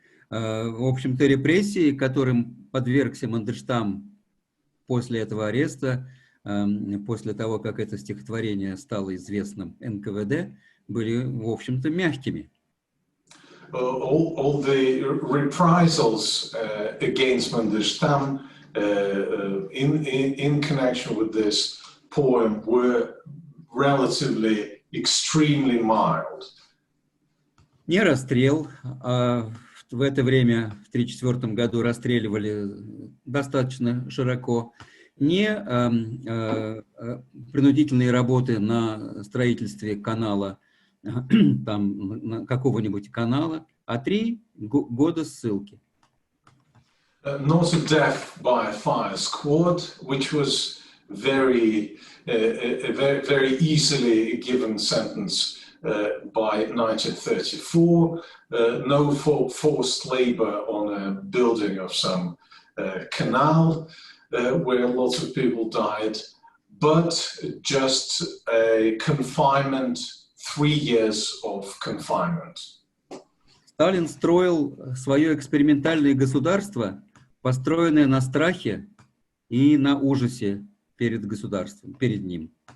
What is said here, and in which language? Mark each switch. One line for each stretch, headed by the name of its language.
Russian: В общем-то, репрессии, которым подвергся Мандельштам после этого ареста, после того, как это стихотворение стало известным НКВД, были, в общем-то, мягкими.
English: All the reprisals against Mandelstam in connection with this poem were relatively extremely mild.
Russian: Не расстрел, а в это время, в 1934 году, расстреливали достаточно широко, не принудительные работы на строительстве канала, там, какого-нибудь канала, а 3 года ссылки.
English: Not a death by a fire squad, which was very easily given sentence by 1934. No forced labor on a building of some canal where lots of people died, but just a confinement, 3 years of confinement.
Russian: Сталин строил свое экспериментальное государство, построенное на страхе и на ужасе перед государством, перед ним.